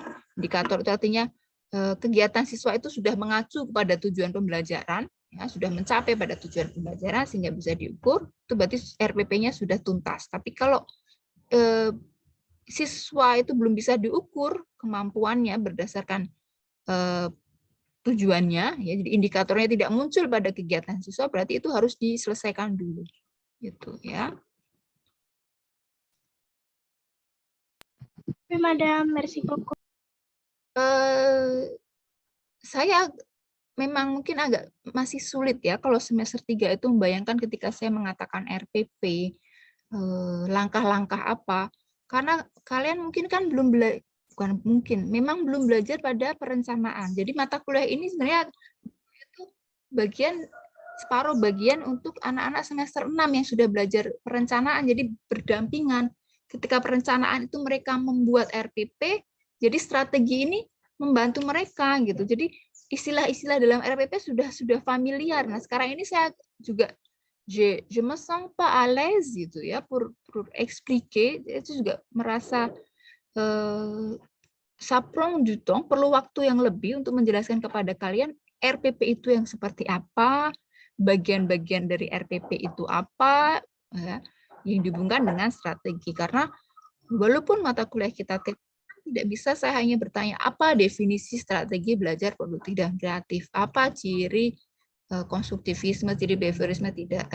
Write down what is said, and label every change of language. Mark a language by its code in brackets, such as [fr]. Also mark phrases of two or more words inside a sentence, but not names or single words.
[id] Indikator itu artinya kegiatan siswa itu sudah mengacu pada tujuan pembelajaran, ya, sudah mencapai pada tujuan pembelajaran sehingga bisa diukur, itu berarti RPP-nya sudah tuntas. Tapi kalau siswa itu belum bisa diukur kemampuannya berdasarkan tujuannya, ya, jadi indikatornya tidak muncul pada kegiatan siswa, berarti itu harus diselesaikan dulu, gitu ya. [fr] Madam, merci beaucoup. [id] Saya memang mungkin agak masih sulit ya kalau semester 3 itu membayangkan ketika saya mengatakan RPP, langkah-langkah apa, karena kalian mungkin kan belum memang belum belajar pada perencanaan. Jadi mata kuliah ini sebenarnya itu separuh bagian untuk anak-anak semester 6 yang sudah belajar perencanaan, jadi berdampingan. Ketika perencanaan itu mereka membuat RPP, jadi strategi ini membantu mereka gitu. Jadi istilah-istilah dalam RPP sudah familiar. Nah, sekarang ini saya juga [fr] je me sens pas à l'aise [id] gitu ya [fr] pour expliquer, [id] itu juga merasa [fr] ça prend du temps, [id] perlu waktu yang lebih untuk menjelaskan kepada kalian RPP itu yang seperti apa, bagian-bagian dari RPP itu apa, ya, yang dihubungkan dengan strategi. Karena walaupun mata kuliah kita tidak bisa saya hanya bertanya apa definisi strategi belajar produktif dan kreatif, apa ciri konstruktivisme, ciri behaviorisme, tidak.